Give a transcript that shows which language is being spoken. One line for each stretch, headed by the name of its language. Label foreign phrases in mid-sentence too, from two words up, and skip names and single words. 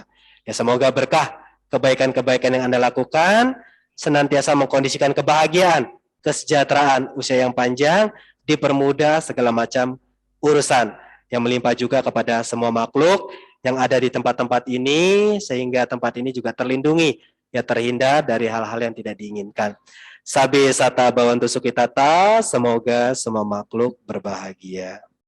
Indonesian: Ya, semoga berkah kebaikan-kebaikan yang Anda lakukan senantiasa mengkondisikan kebahagiaan, kesejahteraan, usia yang panjang, dipermudah segala macam urusan yang melimpah juga kepada semua makhluk yang ada di tempat-tempat ini, sehingga tempat ini juga terlindungi, ya, terhindar dari hal-hal yang tidak diinginkan.
Pali: Sabi sata bawantu sukitata,
Indonesian: semoga semua makhluk berbahagia.